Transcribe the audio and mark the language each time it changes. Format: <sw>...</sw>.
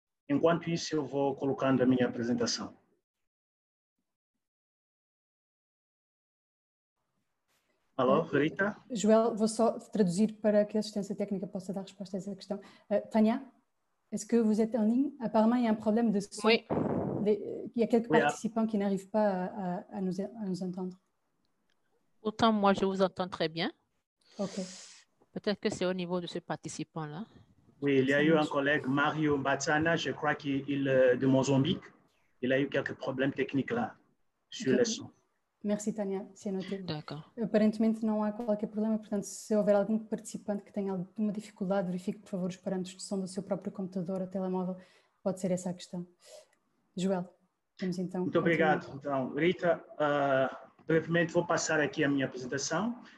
<pt>Enquanto isso, eu vou colocando a minha apresentação. Alô, Rita? Joel, vou só traduzir para que a assistência técnica possa dar resposta a essa questão.</pt> <fr>Tania, est-ce que vous êtes en ligne? Apparemment, il y a un problème de son. Oui. Il y a quelques participants qui n'arrivent pas à nous entendre. Autant moi, je vous entends très bien. Ok. Peut-être que c'est au niveau de ce participant-là. Oui, il y a eu un collègue, Mario Batsana, je crois qu'il est de Mozambique. Il a eu quelques problèmes techniques là, sur le son. Merci, Tania, c'est noté. D'accord.</fr> <pt>Aparentemente não há qualquer problema, portanto, se houver algum participante que tenha alguma dificuldade, verifique, por favor, os parâmetros de som do seu próprio computador ou telemóvel. Pode ser essa a questão. Joel, vamos então. Muito obrigado. Então, Rita, brevemente vou passar aqui a minha apresentação.</pt>